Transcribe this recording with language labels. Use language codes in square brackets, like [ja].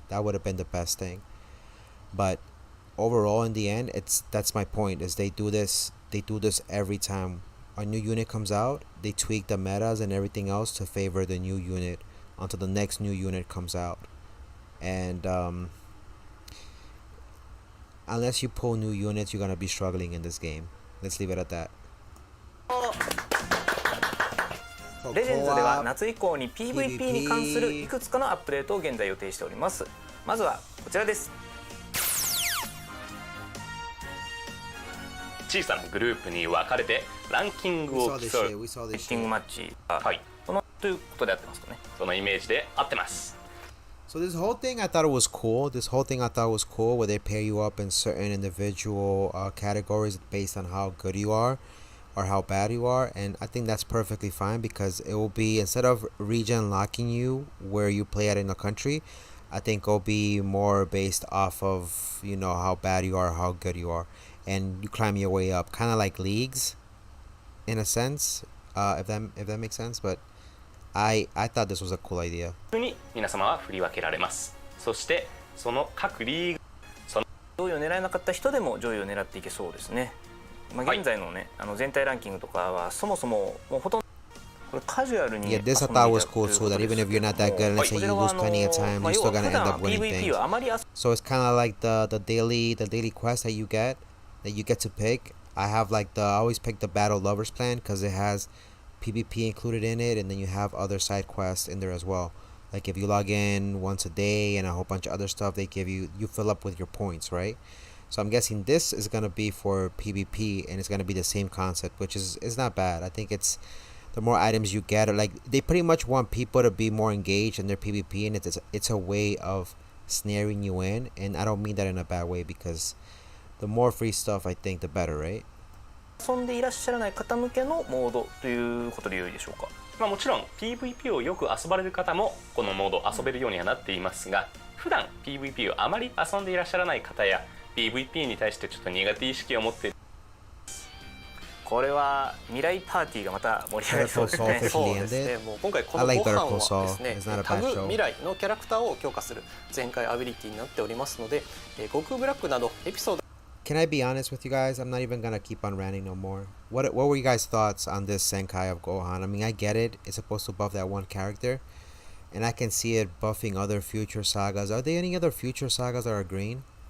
[en] That would have been the best thing. But overall, in the end, that's my point, is they do this every time a new unit comes out. They tweak the metas and everything else to favor the new unit until the next new unit comes out. And unless you pull new units, you're gonna be struggling in this game. Let's leave it at that. [ja] レジェンズでは夏以降に PVP に関するいくつかのアップデートを現在予定しております。まずはこちらです。小さなグループに分かれてランキングを競うセッティングマッチ、はい、そのということで合ってますかね。そのイメージで合ってます。 [en] So this whole thing, I thought it was cool. This whole thing I thought was cool, where they pair you up in certain individual categories based on how good you are or how bad you are, and I think that's perfectly fine, because it will be, instead of region locking you where you play at in a country, I think it'll be more based off of, you know, how bad you are, how good you are, and you climb your way up, kind of like leagues, in a sense, if that makes sense. But I thought this was a cool idea. [ja] に皆様は振り分けられます。そしてその各リーグ、上位を狙えなかった人でも上位を狙っていけそうですね。まあ現在のね、全体ランキングとかはそもそももうほとんどこれカジュアルに [en] Yeah, this I thought was cool too, that even if you're not that good, let's say you lose plenty of time, you're still gonna end up winning things. So it's kind of like the daily quest that you get to pick. I have like I always pick the Battle Lovers plan, because it has PvP included in it, and then you have other side quests in there as well. Like if you log in once a day and a whole bunch of other stuff, they give you fill up with your points, right? So I'm guessing this is gonna be for PvP, and it's gonna be the same concept, which is not bad. I think it's the more items you get, or like they pretty much want people to be more engaged in their PvP, and it's a way of snaring you in, and I don't mean that in a bad way, because the more free stuff, I think, the better, right? [ja] 遊んでいらっしゃらない方向けのモードということで良いでしょうか。まあ、もちろん PVP をよく遊ばれる方もこのモード遊べるようにはなっていますが、普段 PVP をあまり遊んでいらっしゃらない方や PVP に対してちょっと苦手意識を持っている、これは未来パーティーがまた盛り上がりそうですね。そうですね。もう今回このご飯はですね、タグ未来のキャラクターを強化する全開アビリティになっておりますので、悟空ブラックなどエピソード [en] Can I be honest with you guys? I'm not even gonna keep on ranting no more. What were you guys' thoughts on this Senkai of Gohan? I mean, I get it. It's supposed to buff that one character, and I can see it buffing other future sagas. Are there any other future sagas that are green?